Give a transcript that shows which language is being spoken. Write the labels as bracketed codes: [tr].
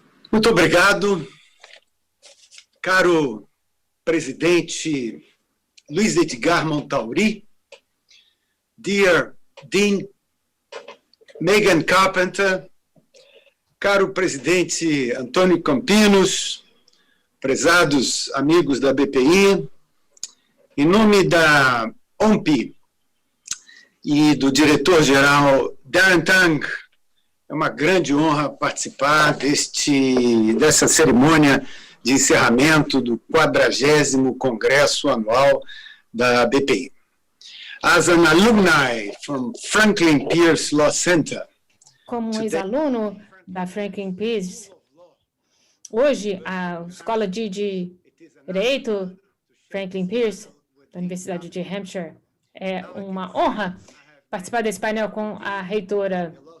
[pt] Muito obrigado, caro presidente Luiz Edgar Montauri, [en] dear Dean [pt] Megan Carpenter, caro presidente Antônio Campinos, prezados amigos da BPI, em nome da OMPI e do diretor-geral Darren Tang, é uma grande honra participar dessa cerimônia de encerramento do 40º Congresso Anual da BPI. [en] As an alumni from Franklin Pierce Law Center. [pt] Como ex-aluno da Franklin Pierce, hoje a Escola de Direito Franklin Pierce, da Universidade de Hampshire, é uma honra participar desse painel com a reitora.